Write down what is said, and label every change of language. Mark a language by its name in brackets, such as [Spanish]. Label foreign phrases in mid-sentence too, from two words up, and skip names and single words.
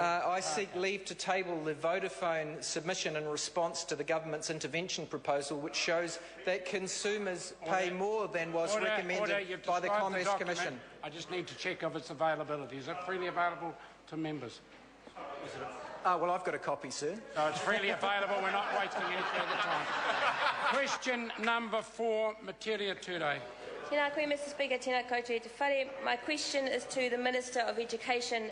[English] I seek leave to table the Vodafone submission in response to the government's intervention proposal, which shows that consumers pay more than was recommended by the Commerce Commission. I just need to check of its availability. Is it freely available to members? Well, I've got a copy, sir. So it's freely available. We're not wasting any further time. Question number 4, Materia Ture. [Māori] Tēnā koe, [English] Mr Speaker, [Māori] tēnā koutou te whare. [English] My question is to the Minister of Education